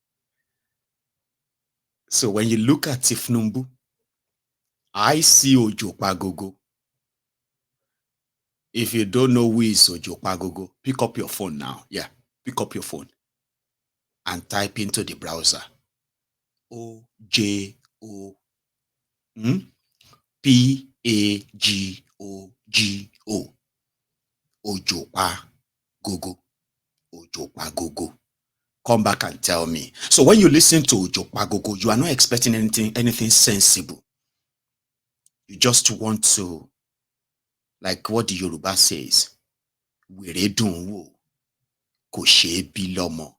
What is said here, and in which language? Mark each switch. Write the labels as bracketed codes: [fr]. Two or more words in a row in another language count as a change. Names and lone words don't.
[en] So when you look at Tinubu, I see Ojopagogo. If you don't know who is Ojopagogo, pick up your phone now. Yeah, pick up your phone and type into the browser O-J-O P-A-G-O-G-O. Ojopagogo. Ojopagogo. Come back and tell me. So when you listen to Ojopagogo, you are not expecting anything sensible. You just want to, like what the Yoruba says, [yo] were dunwo, koshe bilomo.